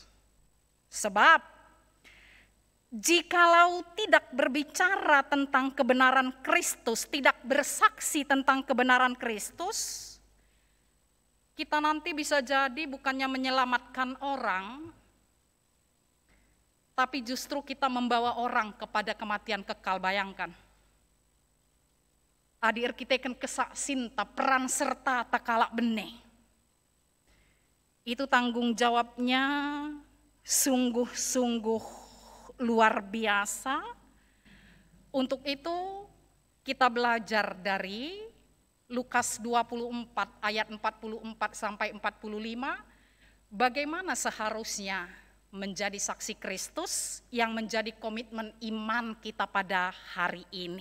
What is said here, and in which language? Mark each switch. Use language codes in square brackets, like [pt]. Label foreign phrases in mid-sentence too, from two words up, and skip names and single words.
[id] Sebab jikalau tidak berbicara tentang kebenaran Kristus, tidak bersaksi tentang kebenaran Kristus, kita nanti bisa jadi bukannya menyelamatkan orang, tapi justru kita membawa orang kepada kematian kekal. Bayangkan. [btx] Adi erkiteken kesak sinta, peran serta takalak bene. [id] Itu tanggung jawabnya sungguh-sungguh luar biasa. Untuk itu kita belajar dari Lukas 24 ayat 44 sampai 45, bagaimana seharusnya menjadi saksi Kristus yang menjadi komitmen iman kita pada hari ini.